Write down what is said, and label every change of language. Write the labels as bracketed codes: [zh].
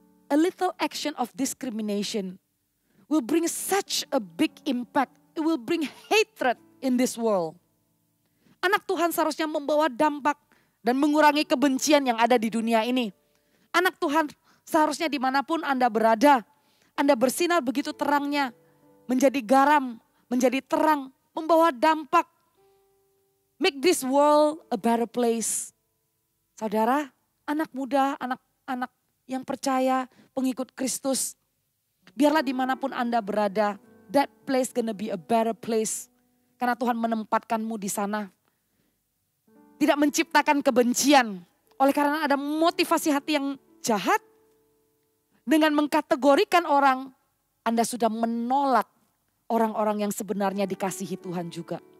[en] A little action of discrimination will bring such a big impact. It will bring hatred in this world. [id] Anak Tuhan seharusnya membawa dampak dan mengurangi kebencian yang ada di dunia ini. Anak Tuhan seharusnya dimanapun Anda berada, Anda bersinar begitu terangnya, menjadi garam, menjadi terang, membawa dampak. [en] Make this world a better place. [id] Saudara, anak muda, anak-anak yang percaya, pengikut Kristus. Biarlah dimanapun Anda berada, [en] that place gonna be a better place. [id] Karena Tuhan menempatkanmu di sana. Tidak menciptakan kebencian. Oleh karena ada motivasi hati yang jahat. Dengan mengkategorikan orang, Anda sudah menolak orang-orang yang sebenarnya dikasihi Tuhan juga.